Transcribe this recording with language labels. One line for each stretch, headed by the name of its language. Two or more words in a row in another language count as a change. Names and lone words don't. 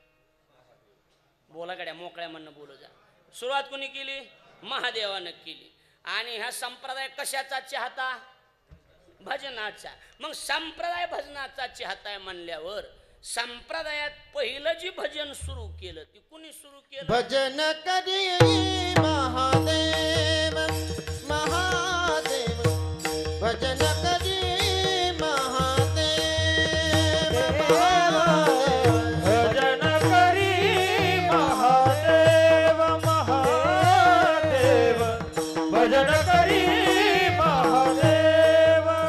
Marathi: बोला गड्या, मोकळ्या म्हणणं बोलू जा. सुरुवात कोणी केली? महादेवानं केली. आणि हा संप्रदाय कशाचा चाहता? भजनाचा. मग संप्रदाय भजनाचा चाहता आहे म्हणल्यावर संप्रदायात पहिलं जी भजन सुरू केलं ती कुणी सुरू केलं? भजन करी महादेव महादेव भजन करी महादेव महादेव भजन करी महादेव महादेव भजन करी महादेव